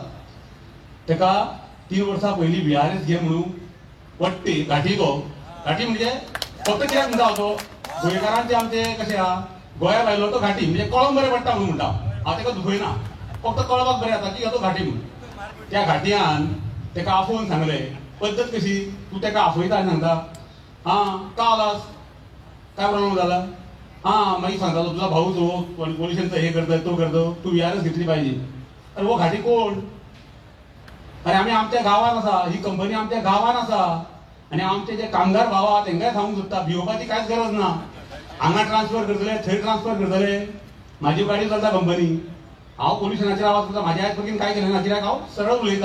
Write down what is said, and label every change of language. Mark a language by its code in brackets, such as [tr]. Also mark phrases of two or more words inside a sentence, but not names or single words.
[kok] तेका 3 वर्सां पयलीं VRS घे म्हणून वट्टी घाटी म्हणजे फक्त कित्याक म्हणटा हांव तो गोंयकारांचे आमचे कशें आहा, गोंया भायलो तो घाटी म्हणजे कळोंक बरें पडटा म्हणून म्हणटा. हांव तेका दुखयना, फक्त कळपाक बरें जाता की हो तो घाटी म्हणून. त्या घाटयान तेका आफोवन सांगलें, पद्दत कशी, तूं तेका आफयता आनी सांगता का आलास, काय प्रॉब्लेम जाला, मागीर सांगता [mr] तुझा भाऊ जो पोल्युशनचं हे करता तो करतो, तू VRS घेतली पाहिजे. [kok] अरे वो घाटी कोण? अरे आमी आमच्या गांवान आसा, ही कंपनी आमच्या गांवान आसा आनी आमचे जे कामगार भाव आहा तेंकाय सांगूंक सोदता, भिवपाची कांयच गरज ना. हांगा ट्रान्सफर करतले, थंय ट्रान्सफर करतले, म्हाजी गाडी चलता कंपनी. हांव पोल्युशनाचेर आवाज करता, म्हाज्या आयज पर्यंत कांय केलें ना, कित्याक हांव सरळ उलयता.